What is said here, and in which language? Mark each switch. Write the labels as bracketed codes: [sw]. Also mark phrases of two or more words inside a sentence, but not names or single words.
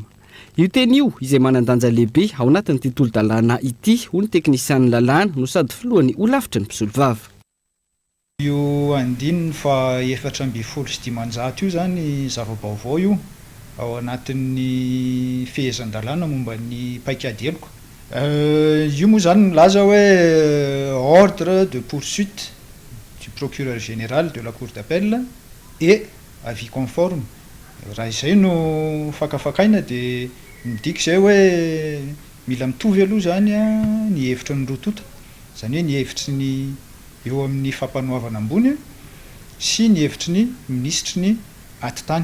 [mg] Io teny io izay manandanja lehibe ao anatin'ity tolo-dalàna ity ho ny teknisian'ny lalàna no sady filohan'ny olavitra ny mpisolo vava. Io 470 sy 10 io zany zava-baovao io ao anatin'ny fehezan-dalàna momba ny paikadeloko. Io moa zany milaza hoe [fr] ordre de poursuite du procureur général de la cour d'appel et avis conforme. [mg] Raha izay no fakafakaina dia midika izay hoe mila mitovy aloha zany a ny hevitra ny rotota, zany hoe ny hevitry ny eo amin'ny fampanoavana ambony sy ny hevitry ny ministry ny atitany.